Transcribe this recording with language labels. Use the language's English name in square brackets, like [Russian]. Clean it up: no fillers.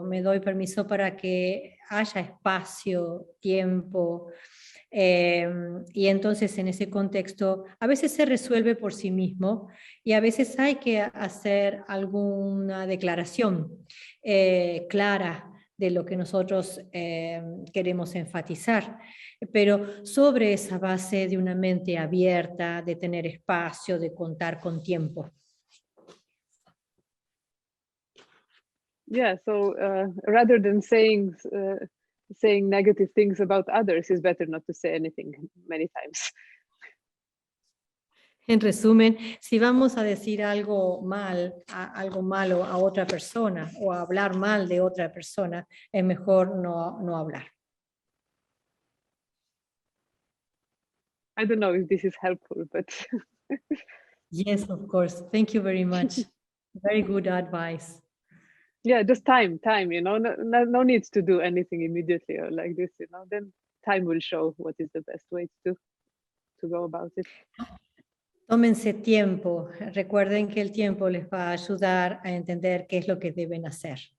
[Spanish] Me doy permiso para que haya espacio, tiempo, y entonces en ese contexto a veces se resuelve por sí mismo y a veces hay que hacer alguna declaración clara de lo que nosotros queremos enfatizar, pero sobre esa base de una mente abierta, de tener espacio, de contar con tiempo. [English] Yeah, so rather than saying negative things about others, it's better not to say anything many times. [Spanish] En resumen, si vamos a decir algo malo a otra persona o a hablar mal de otra persona, es mejor no hablar. [English] I don't know if this is helpful, but Yes, of course. Thank you very much. Very good advice. yeah, just time, you know, no need to do anything immediately or like this, you know, then time will show what is the best way to go about it. [Spanish] Tómense tiempo. Recuerden que el tiempo les va a ayudar a entender qué es lo que deben hacer.